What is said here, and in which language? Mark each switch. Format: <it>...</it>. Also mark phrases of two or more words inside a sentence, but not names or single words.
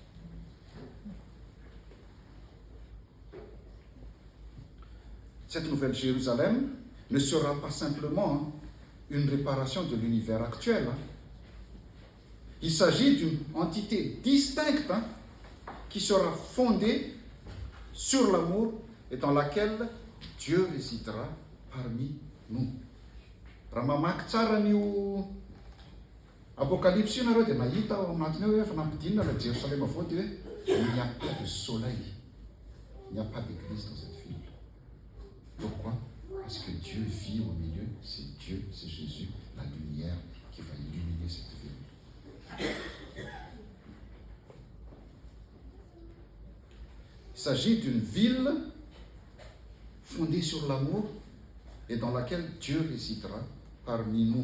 <fr>Cette nouvelle Jérusalem ne sera pas simplement une réparation de l'univers actuel. Il s'agit d'une entité distincte qui sera fondée sur l'amour et dans laquelle Dieu résidera parmi nous.</fr> <mg>Ramamak tsara nio Apocalypse nareo dia mahita ao anatiny hoe efa nampidinina la Jérusalem avao dia hoe</mg> <fr>il n'y a pas de soleil, il n'y a pas d'église dans cette ville. Pourquoi? Parce que Dieu vit au milieu, c'est Dieu, c'est Jésus, la lumière qui va illuminer cette ville. Il s'agit d'une ville fondée sur l'amour et dans laquelle Dieu résidera parmi nous.</fr>